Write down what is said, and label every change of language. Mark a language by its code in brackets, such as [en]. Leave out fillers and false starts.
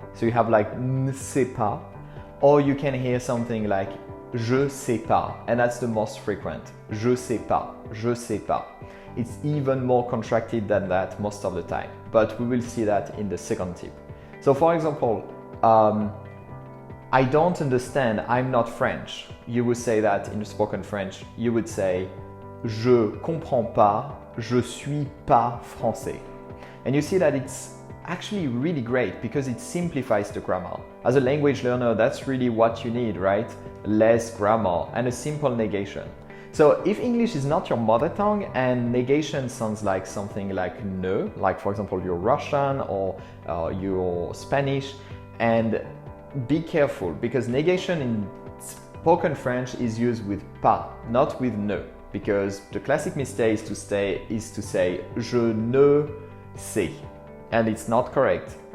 [en] So you have like [fr] ne sais pas. [en] Or you can hear something like [fr] je sais pas, [en] and that's the most frequent. [fr] Je sais pas, je sais pas. [en] It's even more contracted than that most of the time, but we will see that in the second tip. So for example, I don't understand, I'm not French. You would say that in spoken French. You would say [fr] je comprends pas, je suis pas français. [en] And you see that it's actually really great because it simplifies the grammar. As a language learner, that's really what you need, right? Less grammar and a simple negation. So if English is not your mother tongue and negation sounds like something like ne, like for example you're Russian or you're Spanish, and be careful because negation in spoken French is used with pas, not with ne, because the classic mistake is to say [fr] je ne sais, [en] and it's not correct.